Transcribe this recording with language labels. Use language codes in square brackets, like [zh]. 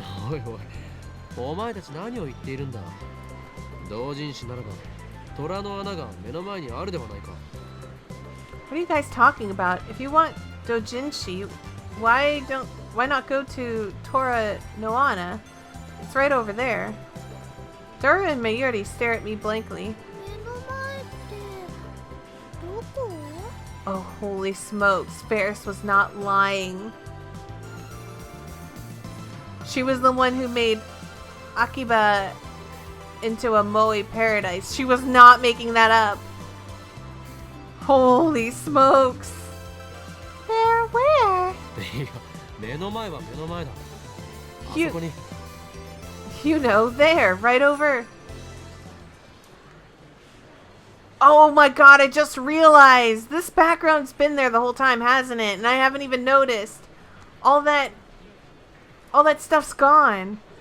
[ja] おいおい、お前たち何を言っているんだ。同人誌ならば虎の穴が目の前にあるではないか。 [en] What are you guys talking about? If you want doujinshi, why not go to Tora Noana? It's right over there. Dora and Mayuri stare at me blankly. [ja] 目の前ってどこ？ [en] Oh, holy smokes. Ferris was not lying. She was the one who made Akiba into a moe paradise. She was not making that up. Holy smokes. There, where? [ja] いや、目の前は目の前だ。あそこに。 [en] You know, there, right over. Oh my god, I just realized! This background's been there the whole time, hasn't it? And I haven't even noticed. All that stuff's gone.